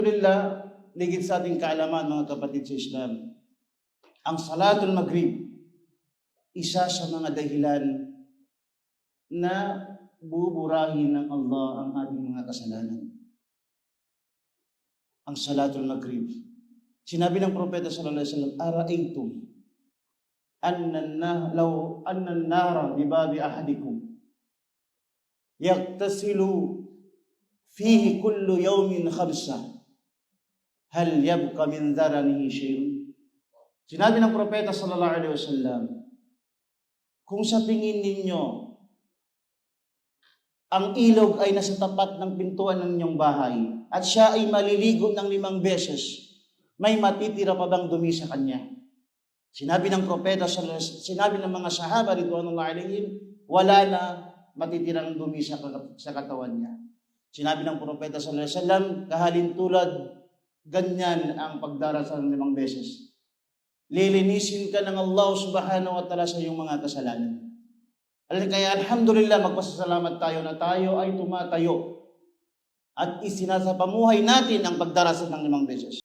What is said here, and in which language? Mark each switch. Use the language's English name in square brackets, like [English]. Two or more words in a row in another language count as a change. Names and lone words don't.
[Filipino] Alhamdulillah, ligid sa ating kaalaman mga kapatid sa Islam, ang Salatul Maghrib, isa sa mga dahilan na buburahin ng Allah ang ating mga kasalanan. Ang Salatul Maghrib. Sinabi ng Propeta [Arabic] صلى الله عليه وسلم أرأيتم لو أن النار بباب أحدكم يغتسل فيه كل يوم خمسا هل يبقى من درنه شيء." [Filipino] Sinabi ng Propeta [Arabic] صلى الله عليه وسلم, [Filipino] kung sa tingin ninyo ang ilog ay nasa tapat ng pintuan ng inyong bahay at siya ay maliligo ng 5 beses, may matitira pa bang dumi sa kanya? Sinabi ng Propeta [Arabic] صلى الله عليه وسلم, [Filipino] sinabi ng mga sahaba [Arabic] رضوان الله عليهم, [Filipino] wala na matitirang dumi sa katawan niya. Sinabi ng Propeta [Arabic] صلى الله عليه وسلم, [Filipino] kahalintulad ganyan ang pagdarasal ng 5 beses. Lilinisin ka ng Allah [Arabic] سبحانه وتعالى [Filipino] sa iyong mga kasalanan. Kaya alhamdulillah, magpasalamat tayo na tayo ay tumatayo at isinasapamuhay natin ang pagdarasal ng 5 beses.